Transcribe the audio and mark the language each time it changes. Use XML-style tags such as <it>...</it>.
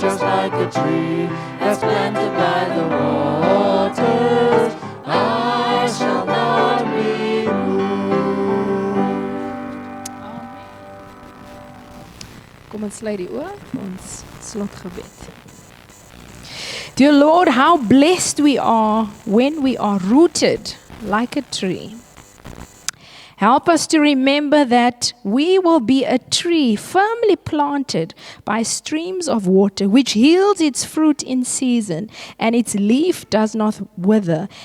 <en>Just like a tree that's planted by the waters, I shall not be moved.</en> <af>Kom ons sluit die oë vir ons slotgebed.</af> <en>Dear Lord, how blessed we are when we are rooted like a tree. Help us to remember that we will be a tree firmly planted by streams of water, which yields its fruit in season, and its leaf does not wither.</en>